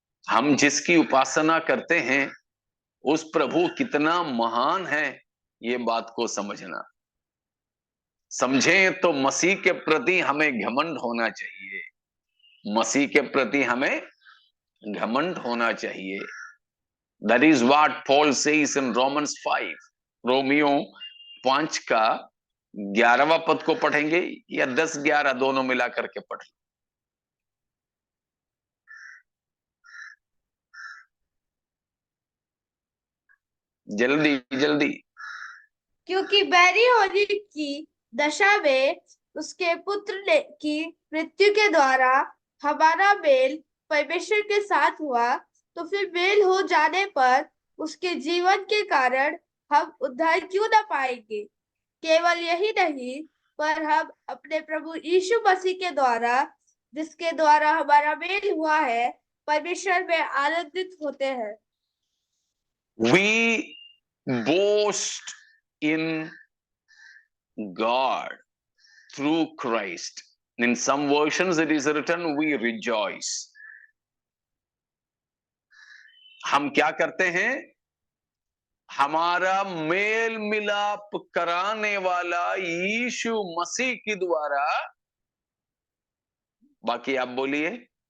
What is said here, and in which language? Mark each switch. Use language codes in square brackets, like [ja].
[hi] हम जिसकी उपासना करते हैं उस प्रभु कितना महान है, ये बात को समझना। समझें तो मसीह के प्रति हमें घमंड होना चाहिए। मसीह के प्रति हमें घमंड होना चाहिए। [en] That is what Paul says in Romans 5. [hi] Romeo 5 का 11वां पद को पढ़ेंगे या 10-11 दोनों मिला करके पढ़ें। जल्दी जल्दी। क्योंकि बैरी होने की दशा में उसके पुत्र ने की मृत्यु के द्वारा हमारा मेल परमेश्वर के साथ हुआ, तो फिर मेल हो जाने पर उसके जीवन के कारण हम उद्धार क्यों न पाएंगे। केवल यही नहीं, पर हम अपने प्रभु यीशु मसीह के द्वारा, जिसके द्वारा हमारा मेल हुआ है, परमेश्वर में आनंदित होते हैं। [en] We boast in God through Christ. In some versions it is written we rejoice. [hi] हम क्या करते हैं? हमारा मेल मिलाप कराने वाला यीशु मसीह के द्वारा, बाकी आप बोलिए।